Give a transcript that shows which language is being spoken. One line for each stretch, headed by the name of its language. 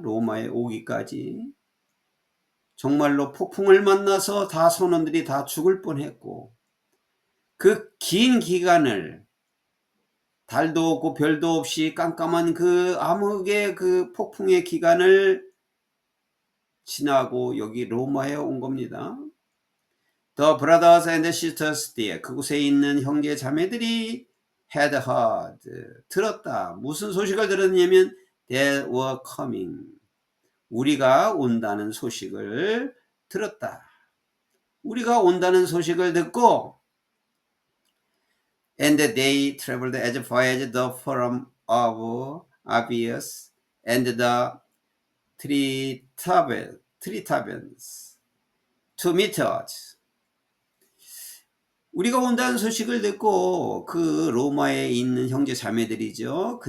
Korean: 로마에 오기까지. 정말로 폭풍을 만나서 다 선원들이 다 죽을 뻔했고 그 긴 기간을 달도 없고 별도 없이 깜깜한 그 암흑의 그 폭풍의 기간을 지나고 여기 로마에 온 겁니다.
English: The brothers and sisters there.
Korean: 그곳에 있는 형제 자매들이
English: had heard,
Korean: 들었다. 무슨 소식을 들었냐면
English: they were coming,
Korean: 우리가 온다는 소식을 들었다. 우리가 온다는 소식을 듣고
English: and they traveled as far as the forum of Abius and the three taverns to meet us.
Korean: 우리가 온다는 소식을 듣고 그 로마에 있는 형제 자매들이죠.